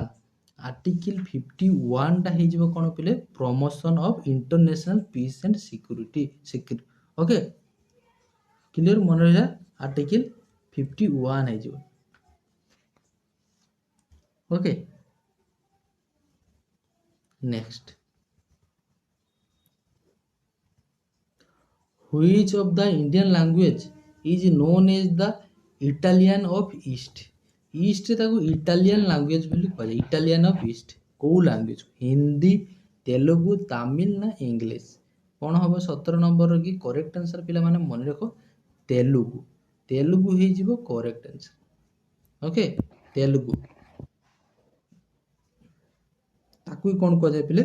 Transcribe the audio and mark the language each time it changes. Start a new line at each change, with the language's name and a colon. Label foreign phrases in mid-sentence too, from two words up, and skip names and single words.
Odia: ଆର୍ଟିକିଲ 51ଟା ହେଇଯିବ କ'ଣ ପିଲେ?
English: Promotion of International Peace and Security.
Odia: ଓକେ, କ୍ଲିୟର? ମନେ ରହିଲା ଆର୍ଟିକିଲ 51 ହେଇଯିବ।
English: Okay, next which of the Indian language is known as the Italian of East?
Odia: ଇଷ୍ଟରେ ତାକୁ
English: Italian language
Odia: ବୋଲି କୁହାଯାଏ।
English: Italian of East
Odia: କୋଉ ଲାଙ୍ଗୁଏଜ? ହିନ୍ଦୀ, ତେଲୁଗୁ, ତାମିଲ ନା ଇଂଲିଶ? କ'ଣ ହବ 17 ନମ୍ବରର କି
English: correct answer?
Odia: ପିଲାମାନେ ମନେ ରଖ ତେଲୁଗୁ। ତେଲୁଗୁ ହେଇଯିବ
English: correct answer.
Odia: ଓକେ, ତେଲୁଗୁ ତାକୁ କ'ଣ କୁହାଯାଏ ପିଲେ?